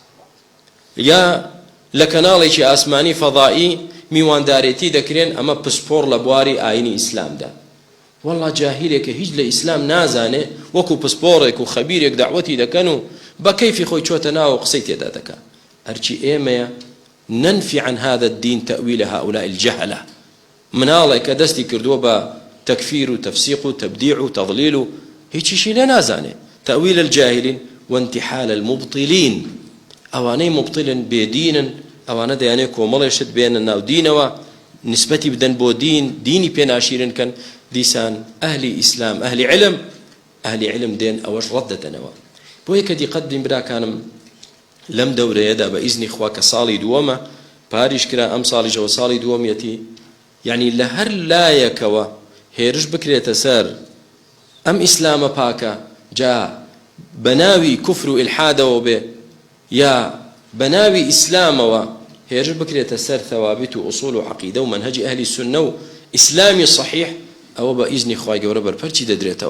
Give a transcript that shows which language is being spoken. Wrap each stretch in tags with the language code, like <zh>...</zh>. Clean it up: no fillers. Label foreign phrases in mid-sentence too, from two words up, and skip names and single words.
<ckb>یا لە کەناڵێکی ئاسمانی فەضائی میواندارێتی دەکرێن، ئەمە پسپۆڕ لە بواری ئاینی ئیسلامدا. والله جاهیلێکە هیچ لە ئیسلام نازانێ، وەکو پسپۆڕێک و خەبیرێک دەعوەتی دەکەن و بە کەیفی خۆی چۆتە ناو قسەی تێدا دەکا. هەرچی ئێمەیە</ckb> <ar>ننفي عن هذا الدين تأويل هؤلاء الجهلة.</ar> <ckb>مناڵێک کە دەستی کردووە بە تەکفیر و تەفسیق و تەبدیع و تەضلیل و هیچیشی لێ نازانێ.</ckb> <ar>تأويل الجاهلين وانتحال المبطلين.</ar> <ckb>ئەوانەی مبطلن بێدینن، ئەوانە دەیانێ کۆمەڵێشت بێنە ناو دینەوە، نسبەتی بدەن بۆ دین، دینی پێ ناشیرن کەن، دیسان ئەهلی ئیسلام، ئەهلی علم، ئەهلی علم دێن ئەوەش ڕەت دەدەنەوە. بۆ یەکە دیقەت بدەین براکانم، لەم دەورەیەدا بە ئیزنی خوا کە ساڵی دووەمە پاریش کرا، ئەم ساڵیشەوە ساڵی دووەمیەتی، یعنی لە هەر لایەکەوە هێرش بکرێتە سەر ئەم ئیسلامە پاکە، جا بەناوی کوفر و ئیلحادەوە بێ، یا بەناوی ئیسلامەوە هێرش بکرێتە سەر ثەوابت و ئوسوڵ و عەقیدە و مەنهەجی ئەهلی سوننە و ئیسلامی صحیح، ئەوە بە ئیزنی خوای گەورە بەرپەرچی دەدرێتەوە.</ckb>